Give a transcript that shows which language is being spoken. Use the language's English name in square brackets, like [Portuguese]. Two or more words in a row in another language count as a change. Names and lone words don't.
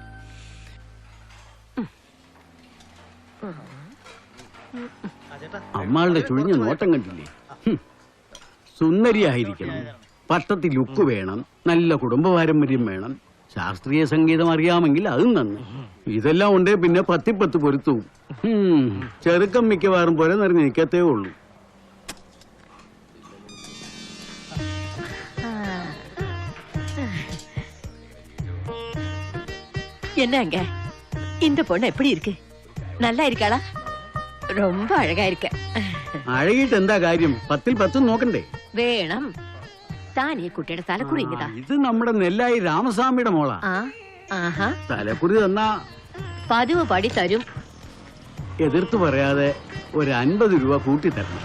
[Malayalam] അമ്മാളുടെ ചുഴിഞ്ഞ നോട്ടം കണ്ടില്ലേ? സുന്ദരിയായിരിക്കണം, പട്ടത്തിൽ ലുക്ക് വേണം, നല്ല കുടുംബ പാരമ്പര്യം വേണം, ശാസ്ത്രീയ സംഗീതം അറിയാമെങ്കിൽ അതും നന്ന്. ഇതെല്ലാം ഉണ്ടേ പിന്നെ 10ൽ 10 പൊരുത്തവും. ചെറുക്കം മിക്കവാറും പോലെ നിറഞ്ഞ് നിൽക്കത്തേ ഉള്ളൂ. [Tamil] என்னங்க இந்த பொண்ணு எப்படி இருக்கு? நல்லா இருக்காளா? ரொம்ப அழகா இருக்க. [Malayalam] അഴകിട്ട് എന്താ കാര്യം? 10ൽ 10 നോക്കണ്ടേ? വേണം. താനീ കുട്ടിയുടെ തലക്കുറി ഇങ്ങതാ. ഇത് നമ്മുടെ നെല്ലായി രാമസ്വാമിയുടെ മോളാ. തലക്കുറി തന്നാ പതിവ് പടി തരും. എതിർത്ത് പറയാതെ ഒരു 50 രൂപ കൂട്ടി തരണം.